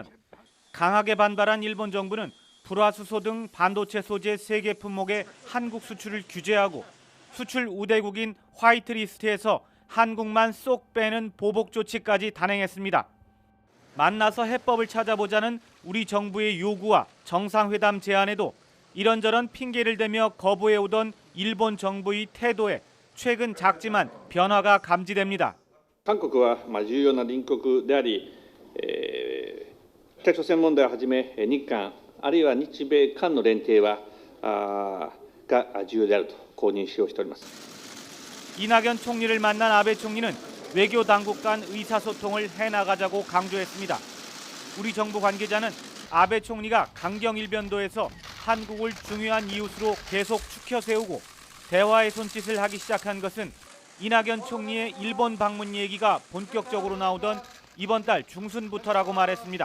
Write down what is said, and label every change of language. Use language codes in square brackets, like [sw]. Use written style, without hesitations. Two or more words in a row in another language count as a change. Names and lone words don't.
[ko] 강하게 반발한 일본 정부는 불화수소 등 반도체 소재 3개 품목의 한국 수출을 규제하고 수출 우대국인 화이트리스트에서 한국만 쏙 빼는 보복 조치까지 단행했습니다. 만나서 해법을 찾아보자는 우리 정부의 요구와 정상회담 제안에도 이런저런 핑계를 대며 거부해오던 일본 정부의 태도에 최근 작지만 변화가 감지됩니다. [ja] 韓国は重要な隣国であり、北朝鮮問題をはじめ日韓あるいは日米韓の連携はが重要であるとこう認識をしております。 [ko] 이낙연 총리를 만난 아베 총리는 외교 당국 간 의사소통을 해나가자고 강조했습니다. 우리 정부 관계자는 아베 총리가 강경일변도에서 한국을 중요한 이웃으로 계속 추켜 세우고 대화의 손짓을 하기 시작한 것은 이낙연 총리의 일본 방문 얘기가 본격적으로 나오던 이번 달 중순부터라고 말했습니다.